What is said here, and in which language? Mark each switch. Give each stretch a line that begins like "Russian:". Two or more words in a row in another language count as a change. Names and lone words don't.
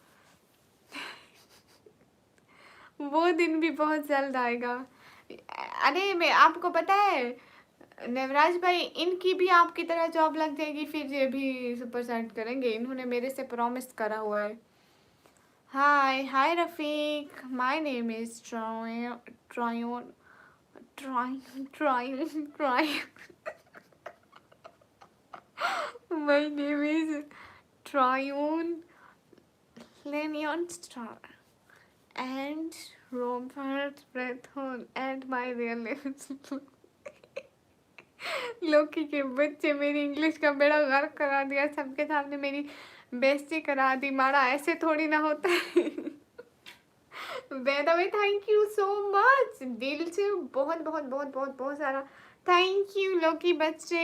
Hindi: वो दिन भी बहुत जल्द आएगा। अरे मैं आपको पता है नवराज भाई, इनकी भी आपकी तरह जॉब लग जाएगी, फिर ये भी सुपर सेट करेंगे। इन्होंने मेरे से प्रॉमिस करा हुआ है। हाय हाय रफीक,
English: my name is Trayan Trayan Trayan Trayan. my name is Trayan Lenian Star and Robert Baratheon and my real name is
Hindi: लोकी के बच्चे मेरी इंग्लिश का बेड़ा गर्क करा दिया सबके सामने। मेरी बेइज्जती करा दी मारा, ऐसे थोड़ी ना होता है।
English: by the way thank you so much,
Hindi: दिल से बहुत बहुत बहुत बहुत बहुत सारा
English: thank you
Hindi: लोकी बच्चे।